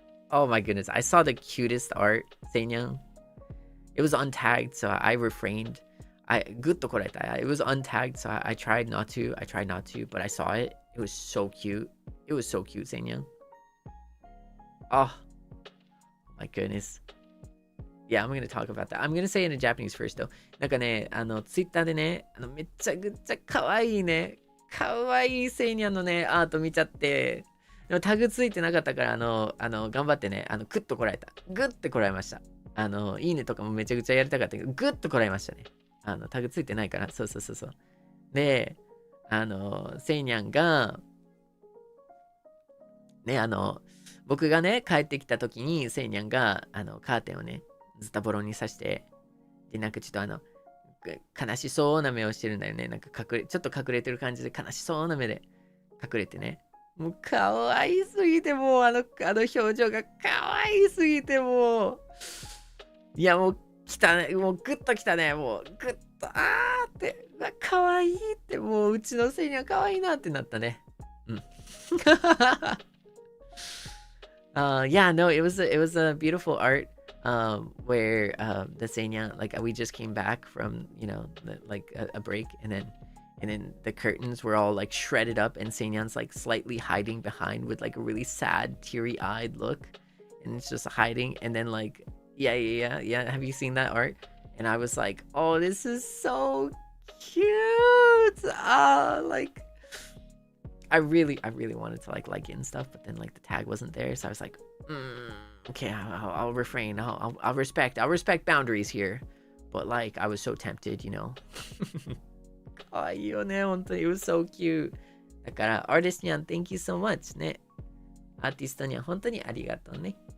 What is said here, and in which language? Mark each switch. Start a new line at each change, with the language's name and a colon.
English: Oh my goodness, I saw the cutest art, Seinyan. It was untagged, so I refrained. Good to it was untagged, so I tried not to, but I saw it. It was so cute. Seinyan. Oh my goodness. Yeah, I'm gonna talk about that. I'm gonna say it in Japanese first though.
Japanese: なんかね、Twitter でね、めちゃくちゃ可愛いね、可愛いセイニャンのね、アート見ちゃって、でもタグついてなかったから、頑張ってね、グッとこらえた。グッてこらえました。いいねとかもめちゃくちゃやりたかったけど、グッとこらえましたね。タグついてないから、そう。で、セイニャンが、ね、僕がね、帰ってきた時に、セイニャンが、カーテンをね、ズタボロに刺して、で、なんかちょっと悲しそうな目をしてるんだよね。なんかちょっと隠れてる感じで、悲しそうな目で隠れてね。もう可愛すぎて、もう表情が可愛すぎて、もう。いや、もう来たね。もうグッと来たね。もうグッと、あーって、可愛いって、もううちのせいには可愛いなってなったね。うん。
English: Yeah, no, it was a beautiful art where the Seinya, like, we just came back from, you know, like a break, and then the curtains were all like shredded up, and Seinyan's like slightly hiding behind with like a really sad, teary-eyed look, and it's just hiding. And then like, yeah, have you seen that art? And I was like, oh, this is so cute. Like, I really wanted to like it and stuff, but then like the tag wasn't there, so I was like, okay, I'll refrain. I'll respect boundaries here, but like I was so tempted, you know.
Japanese: 可愛いよね、本当に。
English: It was so cute. だから、artist にゃん、thank you so much ね。
Japanese: アーティストには本当にありがとうね。